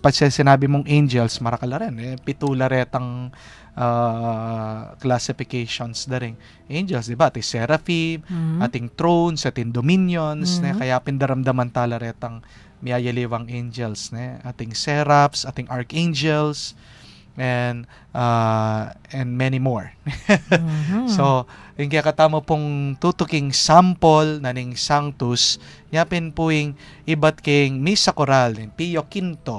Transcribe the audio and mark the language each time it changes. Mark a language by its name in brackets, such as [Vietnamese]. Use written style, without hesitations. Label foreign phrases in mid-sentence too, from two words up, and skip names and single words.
[Pampanga] Pag sinabi mong angels, marakala rin. Pitula retang classifications da rin. Angels, di ba? Ating seraphim, ating thrones, ating dominions, kaya pindaramdaman tala retang miyayaliwang angels, ating seraphs, ating archangels, [English] and many more. [Pampanga] So, yung kaya katamo pong tutuking sample na ning sanctus, yapin po yung iba't king misa choral, Pio Quinto.